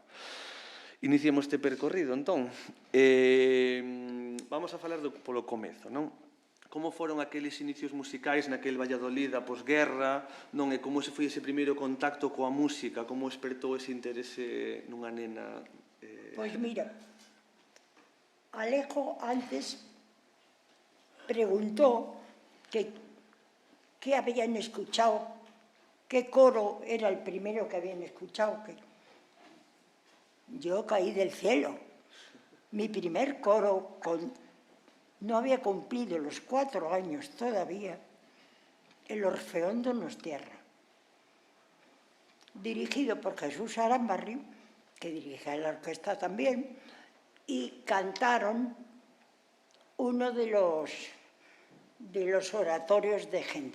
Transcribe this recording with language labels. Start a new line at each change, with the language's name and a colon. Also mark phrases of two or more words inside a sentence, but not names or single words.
Galician: Iniciemos este percorrido, entón. Vamos a falar polo comezo, non? Como foron aqueles inicios musicais naquel Valladolid da posguerra, non? E como se foi ese primeiro contacto coa música, como espertou ese interese nunha nena? Pois mira,
Spanish: Alejo antes preguntó qué habían escuchado, qué coro era el primero que habían escuchado. Yo caí del cielo. Mi primer coro, no había cumplido los 4 años todavía, el Orfeón Donostierra, dirigido por Jesús Arambarri, que dirige la orquesta también, y cantaron uno de los oratorios de Händel.